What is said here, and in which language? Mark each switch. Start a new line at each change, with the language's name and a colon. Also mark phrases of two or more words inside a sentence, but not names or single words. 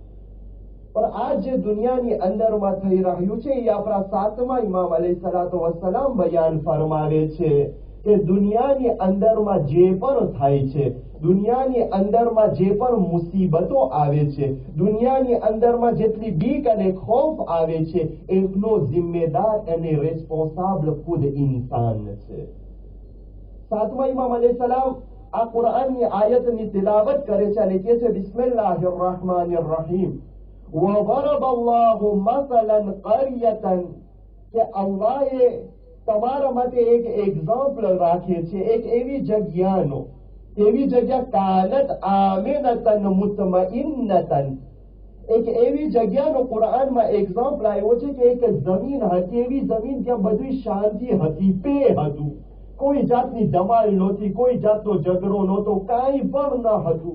Gujarati: પણ આ જે દુનિયાની અંદરમાં થઈ રહ્યું છે એ આપણા સાતમા ઇમામ
Arabic: عليه الصلاة والسلام
Gujarati: બયાન ફરમાવે છે કે દુનિયાની અંદરમાં જે પણ થાય છે, દુનિયાની અંદરમાં જે પણ મુસીબતો આવે છે, દુનિયાની અંદરમાં જેટલી બીક અને ખૌફ આવે છે, એનો જિમ્મેદાર અને રેસ્પોન્સાબલ ખુદ ઇન્સાન છે. સાતમા ઇમામ અલૈહિસ્સલામ આ કુરાનની આયતની તિલાવત કરે છે અને કહે છે,
Arabic: بسم الله الرحمن الرحيم, وضرب الله مثلا قرية
Gujarati: કે અલ્લાહે તમારા માટે એક એક્ઝામ્પલ રાખે છે એક એવી જગ્યાનો, એવી જગ્યા
Arabic: كانت آمنة مطمئنة,
Gujarati: એક એવી જગ્યાનો કુરાનમાં એક્ઝામ્પલ આવ્યો છે કે એક જમીન હતી, એવી જમીન જ્યાં બધી શાંતિ હતી, પે હતું, કોઈ જાતની ધમાલ નહોતી, કોઈ જાતનો ઝઘડો નહોતો, કાંઈ પણ ન હતું.